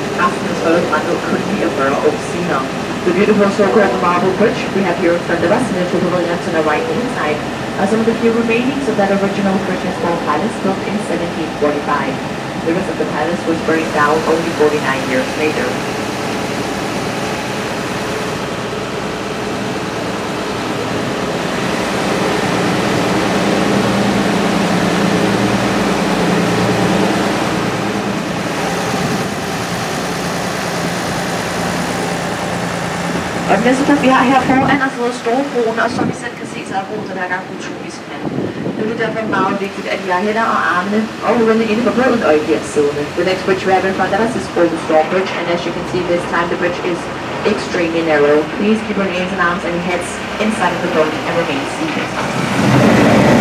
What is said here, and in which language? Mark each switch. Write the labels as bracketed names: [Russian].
[Danish] Resten er stadig brændt ud kun 49 år senere. [English] The beautiful so-called marble bridge we have here in front of us in the two pavilions on the right-hand side are some of the few remainings of that original Christiansborg Palace built in 1745. The rest of the palace was burned down only 49 years later. [Danish] Og den næste plads, vi har her foran os, hedder Storebroen, og som I selv kan se, så er broen den her gang utrolig smal. Nu er det derfor meget vigtigt, at I har hænder og armene og hovederne inde på broen og ikke bliver siddende. [English] The next bridge we have in front of us is called the Storm Bridge, and as you can see this time the bridge is extremely narrow. Please keep your hands and arms and heads inside of the boat and remain seated.